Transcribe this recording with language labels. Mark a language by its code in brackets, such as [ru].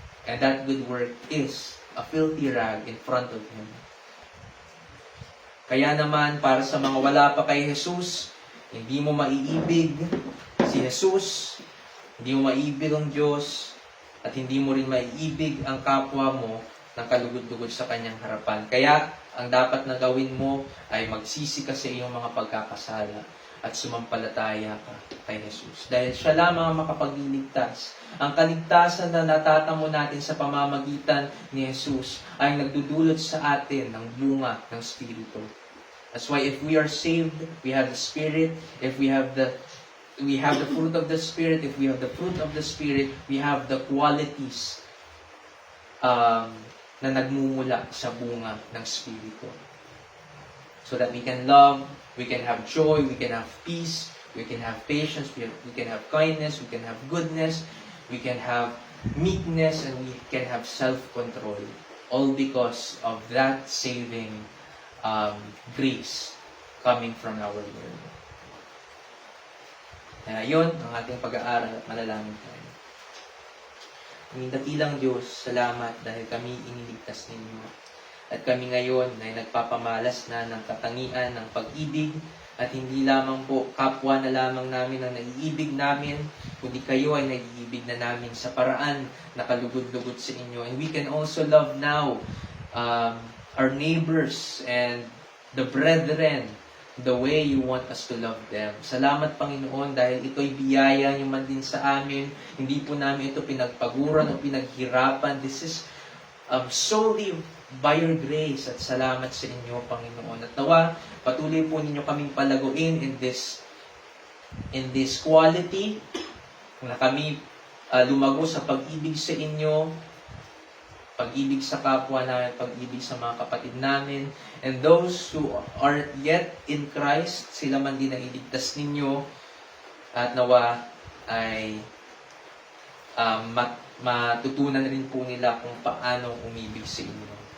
[en] And that good work is a filthy rag in front of Him. [tl] Kaya naman, para sa mga wala pa kay Jesus, hindi mo maiibig si Jesus, hindi mo maiibig ang Diyos, at hindi mo rin maiibig ang kapwa mo ng kalugod-lugod sa kanyang harapan. Kaya, ang dapat na gawin mo ay magsisi ka sa iyong mga pagkakasala at sumampalataya ka kay Jesus. Dahil siya lamang ang makapagliligtas. Ang kaligtasan na natatamo natin sa pamamagitan ni Jesus ay nagdudulot sa atin ng bunga ng Espiritu. [en] That's why if we are saved, we have the Spirit. If we have the fruit of the Spirit, if we have the fruit of the Spirit, we have the qualities [tl] na nagmumula sa bunga ng Espiritu. [en] So that we can love, we can have joy, we can have peace, we can have patience, we can have kindness, we can have goodness, we can have meekness, and we can have self-control. All because of that saving grace coming from our Lord. [tl] Kaya yun ang ating pag-aaral at manalangin tayo. Aming dakilang Diyos, salamat dahil kami iniligtas ninyo. At kami ngayon ay nagpapamalas na ng katangian, ng pag-ibig, at hindi lamang po kapwa na lamang namin ang naiibig namin, kundi kayo ay naiibig na namin sa paraan na kalugod-lugod sa inyo. [en] And we can also love now our neighbors and the brethren the way you want us to love them. [tl] Salamat, Panginoon, dahil ito'y biyaya niyo man din sa amin. Hindi po namin ito pinagpaguran o pinaghirapan. [en] This is solely by your grace, [tl] at salamat sa inyo, Panginoon. At nawa, patuloy po ninyo kaming palaguin [en] in this quality, [tl] na kami lumago sa pag-ibig sa inyo, pag-ibig sa kapwa namin, pag-ibig sa mga kapatid namin, [en] and those who are yet in Christ, [tl] sila man din ang iligtas ninyo, at nawa ay matutunan rin po nila kung paano umibig sa inyo.